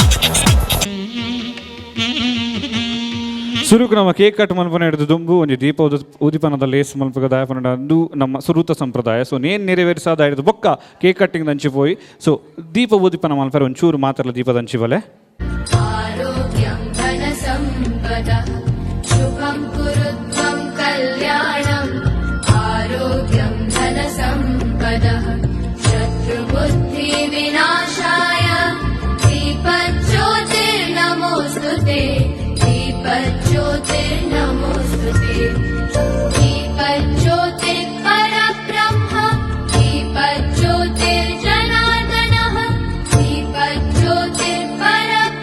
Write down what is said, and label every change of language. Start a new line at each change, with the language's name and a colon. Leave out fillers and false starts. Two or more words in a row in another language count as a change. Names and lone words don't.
Tulu: ಸುರುಕು ನಮ್ಮ
English: cake cut
Tulu: ಮಲ್ಪನೆ ಹಿಡಿದು ದುಂಬು ಒಂದು ದೀಪ ಉದಿಪನದ ಲೇಸ್ ಮಲ್ಪಗ ದಾಯಪನ ಅದು ನಮ್ಮ ಸುರೂತ ಸಂಪ್ರದಾಯ ಸೊ ನೇನು ನೆರವೇರಿಸಾದ ಹಿಡಿದು ಬೊಕ್ಕ
English: cake cutting
Tulu: ದಂಚಿಪೋಯಿ ಸೊ ದೀಪ ಉದಿಪನ ಮಲ್ಪರೆ ಒಂಚೂರು ಮಾತ್ರಲ್ಲ ದೀಪ ದಂಚಿವಲೆ
Sanskrit: आरोग्यं धनसम्पदः शुभं कुरुत्वं कल्याणम् आरोग्यं धनसम्पदः शत्रुबुद्धिविनाशाय दीपज्योतिर्नमोऽस्तुते दीपज्योतिर्नमोऽस्तुते दीपज्योतिर्परब्रह्म दीपज्योतिर्जनार्दनः दीपज्योतिर्पर